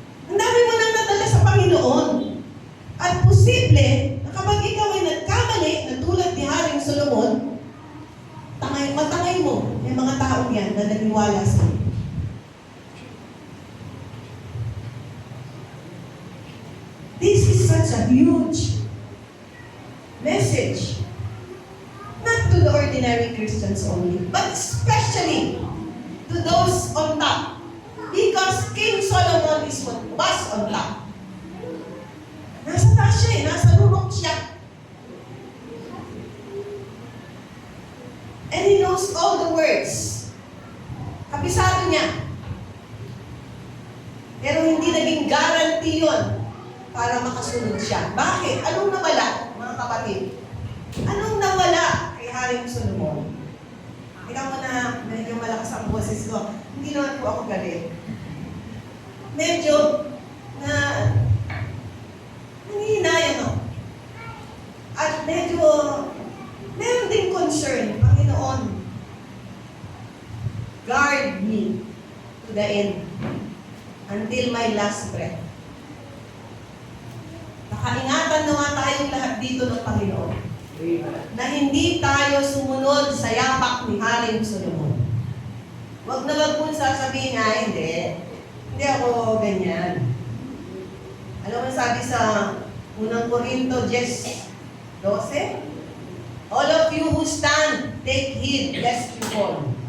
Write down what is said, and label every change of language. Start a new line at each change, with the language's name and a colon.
Filipino: Ang dami mo nang nadala sa Panginoon. At posible, na kapag ikaw ay nagkamali, na tulad ni Haring Solomon, matangay mo yung mga taong yan na naniwala sa iyo.
English: This is such a huge message. Not to the ordinary Christians only, but especially to those on top. Because King Solomon is what was on top.
Filipino: Nasa taas siya eh, nasa rurok siya.
English: And he knows all the words.
Filipino: Kabisado niya. Pero hindi naging guarantee yun para makasunod siya. Bakit? Anong nawala, mga kapatid? Anong nawala kay Haring Solomon? Ikaw mo na medyo malakas ang boses ko. Hindi naman po ako galit. Medyo na nangihinayang ako. At medyo meron din concern, Panginoon.
English: Guard me to the end until my last breath.
Filipino: Nakaingatan na nga tayong lahat dito ng Panginoon na hindi tayo sumunod sa yapak ni Haring Solomon. Huwag na wag mong sasabihin nga, hindi ako ganyan. Alam mo sabi sa unang Korinto 10:12,
English: all of you who stand, take heed lest you fall.